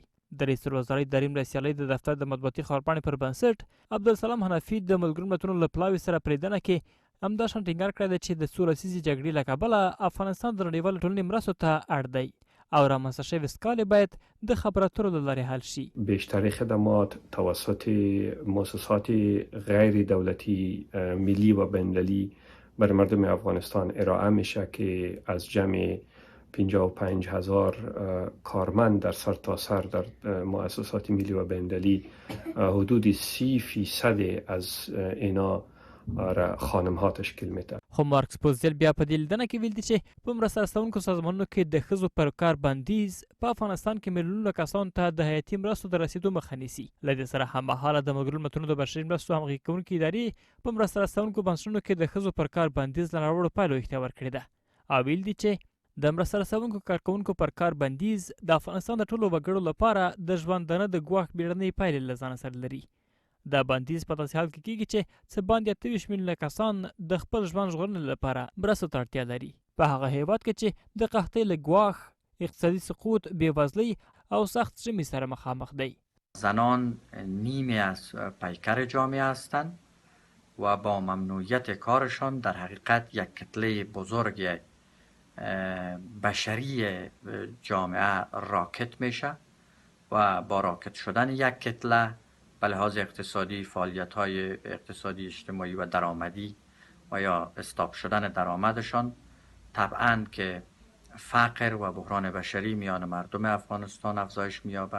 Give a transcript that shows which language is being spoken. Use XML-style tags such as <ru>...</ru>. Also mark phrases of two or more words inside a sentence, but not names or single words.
<ps>د رئیس الوزرا درین مرستیالۍ د دفتر د مطبوعاتي خبرپاڼې پر بنسټ عبدالسلام حنفي د ملګرو ملتونو له پلاوي سره پرېږدنه کې همدا شان ټینګار کړی دی چې د څو لسیزې جګړې له کبله افغانستان د نړیوالې ټولنې مرستو ته اړ دی او رامنځته شوې سکالې باید د خبرو اترو له لارې حل شي.</ps> <fa>بیشتر خدمات توسط مؤسسات غیر دولتی ملی و بین‌المللی بر مردم افغانستان ارائه میشه که از جمع 55,000 کارمند در سرتاسر در مؤسسات ملی و بین‌المللی حدود 30% از اینا را خانم ها تشکیل میده.</fa> <ps>خو مارکس پوزیل بیا په دې لیدنه کې ویل دي چې په مرسته رسونکو سازمانونو کې د ښځو پر کار بندیز په افغانستان کې میلیونونه کسانو ته د حیاتي مرستو د رسیدو مخه نیسي. له دې سره هممهاله د ملګرو ملتونو د بشري مرستو همغږي کوونکې ادارې په مرسته رسونکو بنسټونو کې د ښځو پر کار بندیز له ناوړو پایلو اختیار کړې ده او ویل دي چې د مرسته رسونکو کارکوونکو پر کار بندیز د افغانستان د ټولو وګړو لپاره د ژوندانه د ګواښ بیړنۍ پایلې له ځانه سره لري. دا بندیز په داسې حال کې کېږي چې څه باندې 28 میلیونه کسان د خپل ژوند ژغورنې لپاره مرستو ته اړتیا لري په هغه هیواد کې چې د قحطۍ له ګواښ، اقتصادي سقوط، بېوزلۍ او سخت ژمي سره مخامخ دی.</ps> <fa>زنان نیمی از پیکر جامعه هستند و با ممنوعیت کارشان در حقیقت یک کتله بزرگ بشری جامعه راکت میشه و با راکت شدن یک کتله به لحاظ اقتصادی فعالیت‌های اقتصادی اجتماعی و درآمدی و یا استاپ شدن درآمدشان طبعاً که فقر و بحران بشری میان مردم افغانستان افزایش می‌یابد.</fa>